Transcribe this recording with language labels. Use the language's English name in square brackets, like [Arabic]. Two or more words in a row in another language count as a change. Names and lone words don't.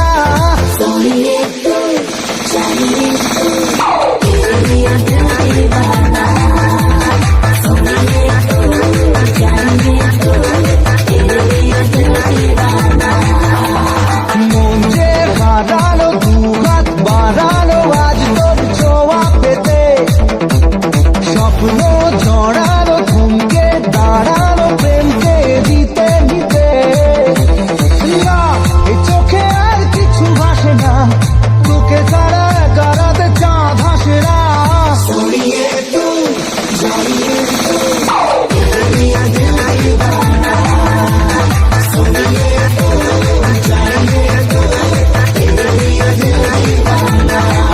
[Hindi] सोनिए तू जानिए तू तेरे लिए दिल दीवाना। सोनिए तू जानिए तू तेरे लिए दिल दीवाना। [Bangla] মন যে হারানো, দুহাত বাড়ানো আজ তোর ছোঁয়া পেতে, স্বপ্ন জড়ানো, থমকে দাঁড়ানো, প্রেমকে দিতে দিতে। না এই চোখে আর কিছু ভাসে না, তোকে ছাড়া গারাতে চাঁদ হাসে না। [Hindi] सोनिए तू जानिए तू तेरे लिए दिल दीवाना। सोनिए तू जानिए तू तेरे लिए दिल दीवाना।